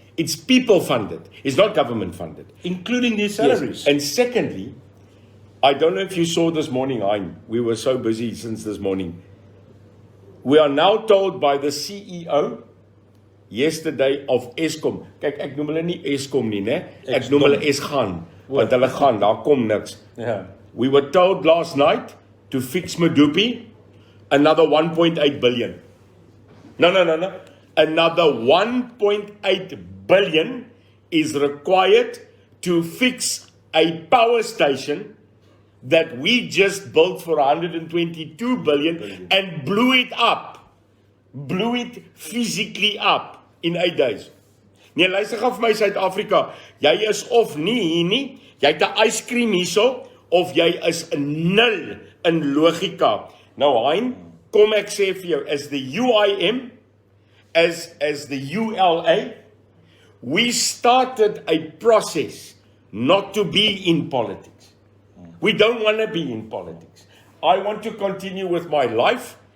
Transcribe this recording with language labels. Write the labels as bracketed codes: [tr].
[en] It's people funded. It's not government funded. Including their salaries. Yes. And secondly, I don't know if you saw this morning, Hein. We were so busy since this morning. We are now told by the CEO yesterday of Eskom. [af] Kyk, ek noem hulle nie Eskom nie, né? Ek noem hulle Esgaan, want hulle gaan, daar kom niks. [en] Yeah. We were told last night to fix Medupi another 1.8 billion. No. Another 1.8 billion is required to fix a power station that we just built for 122 billion and blew it up. Blew it physically up in 8 days. [af] Nee, luister gou vir my Suid-Afrika. Jy is of nie hier nie. Jy het 'n yskriem hierso of jy is 'n nul in logika. Nou Hein, kom ek sê vir jou, [en] as the UIM, as the ULA, we started a process not to be in politics. We don't want to be in politics. I want to continue with my life.